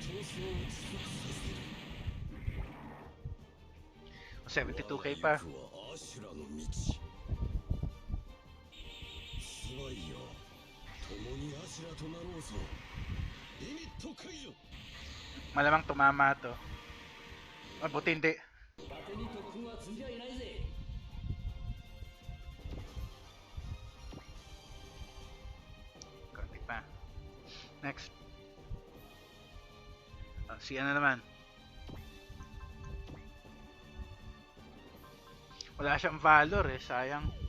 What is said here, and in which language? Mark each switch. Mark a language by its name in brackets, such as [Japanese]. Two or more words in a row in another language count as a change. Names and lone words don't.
[Filipino] 72k pa. [Japanese] 我が行くはアシュラの道。スワイよ、共にアシュラとなろうぞ。リミット解除。 [Filipino] Malamang tumama to. Buti hindi. [Japanese] 伊達に特訓は積んじゃいないぜ。 [Filipino] Konti pa. Next. Si ano naman. Wala siyang valor eh, sayang.